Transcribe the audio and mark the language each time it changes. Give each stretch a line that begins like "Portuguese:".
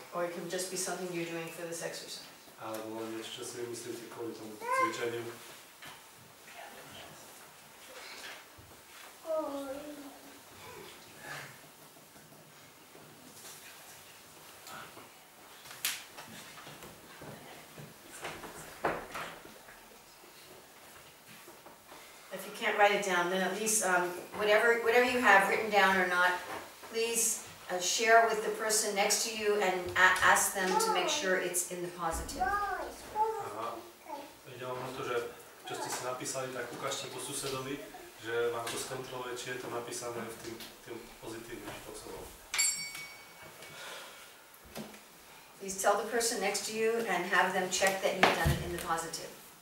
English: or it can just be something you're doing for this exercise.
Slovak: alebo len niečo, čo si myslíte kvôli tomu cvičeniu.
English: If you can't write it down, then at least whatever you have written down or not, please share with the person next to you and ask them to make sure it's in the positive. Aha.
Slovak: Ide len o to, že čo ste si napísali, tak ukážte to susedovi, že vám to skontroluje, či je to napísané v tým pozitívnym spôsobom.
English: Please tell the person next to you and have them check that you've done it in the positive.